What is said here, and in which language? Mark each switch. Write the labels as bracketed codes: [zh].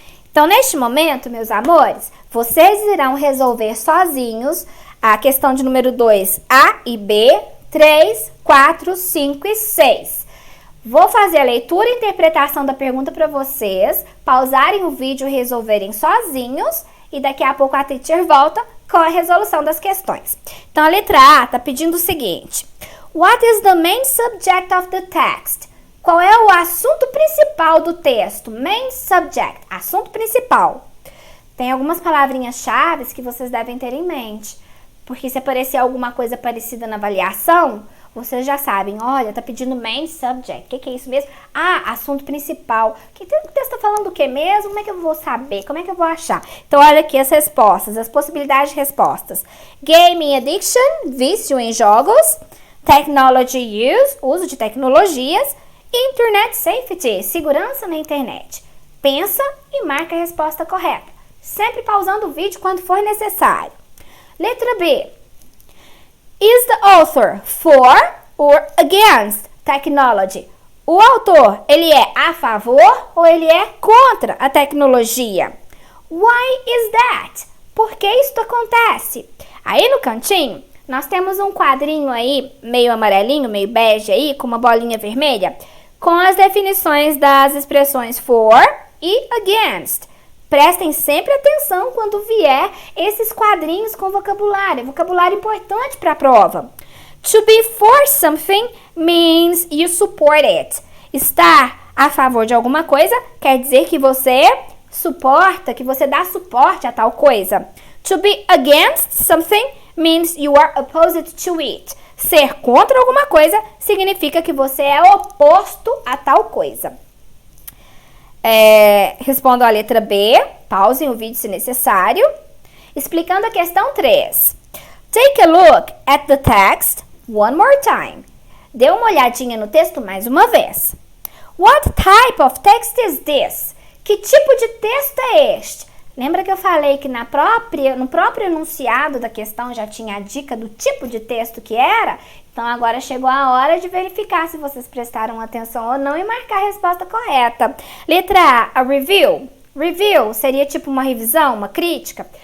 [pt] Então, neste momento, meus amores, vocês irão resolver sozinhos a questão de número 2, A e B, 3, 4, 5 e 6. Vou fazer a leitura e interpretação da pergunta para vocês, pausarem o vídeo e resolverem sozinhos, e daqui a pouco a teacher volta com a resolução das questões. Então, a letra A está pedindo o seguinte. [en] What is the main subject of the text? [pt] Qual é o assunto principal do texto? [en] Main subject, [pt] assunto principal. Tem algumas palavrinhas-chave que vocês devem ter em mente. Porque se aparecer alguma coisa parecida na avaliação, vocês já sabem, olha, tá pedindo main subject. O que é isso mesmo? Ah, assunto principal. O texto está falando do que mesmo? Como é que eu vou saber? Como é que eu vou achar? Então, olha aqui as respostas, as possibilidades de respostas. [en] Gaming addiction, [pt] vício em jogos. [en] Technology use, [pt] uso de tecnologias. [en] Internet safety, [pt] segurança na internet. Pensa e marca a resposta correta. Sempre pausando o vídeo quando for necessário. Letra B. [en] Is the author for or against technology? [pt] O autor, ele é a favor ou ele é contra a tecnologia? [en] Why is that? [pt] Por que isso acontece? Aí no cantinho, nós temos um quadrinho aí, meio amarelinho, meio bege aí, com uma bolinha vermelha, com as definições das expressões for e against. Prestem sempre atenção quando vier esses quadrinhos com vocabulário importante para a prova. [en] To be for something means you support it. [pt] Estar a favor de alguma coisa quer dizer que você suporta, que você dá suporte a tal coisa. [en] To be against something means you are opposed to it. [pt] Ser contra alguma coisa significa que você é oposto a tal coisa. Respondo a letra B, pausem o vídeo se necessário. Explicando a questão 3. [en] Take a look at the text one more time. [pt] Dê uma olhadinha no texto mais uma vez. [en] What type of text is this? [pt] Que tipo de texto é este? Lembra que eu falei que no próprio enunciado da questão já tinha a dica do tipo de texto que era? Então, agora chegou a hora de verificar se vocês prestaram atenção ou não e marcar a resposta correta. Letra A review. Review seria tipo uma revisão, uma crítica.